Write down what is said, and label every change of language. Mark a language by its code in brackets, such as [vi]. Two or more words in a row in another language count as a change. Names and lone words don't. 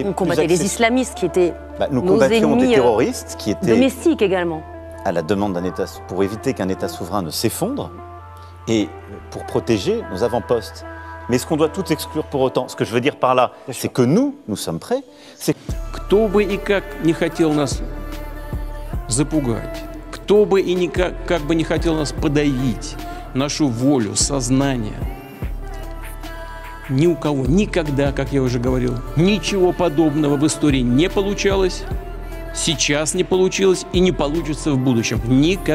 [fr] On combattait les islamistes qui étaient nous combattions des terroristes qui étaient... domestiques également. À la demande d'un État, pour éviter qu'un État souverain ne s'effondre et pour protéger nos avant-postes. Mais est-ce qu'on doit tout exclure pour autant? Ce que je veux dire par là, c'est que nous sommes prêts. [ru] Кто бы и как не хотел нас запугать, кто бы и как бы не хотел нас подавить, нашу волю, сознание, ни у кого никогда, как я уже говорил, ничего подобного в истории не получалось, сейчас не получилось и не получится в будущем.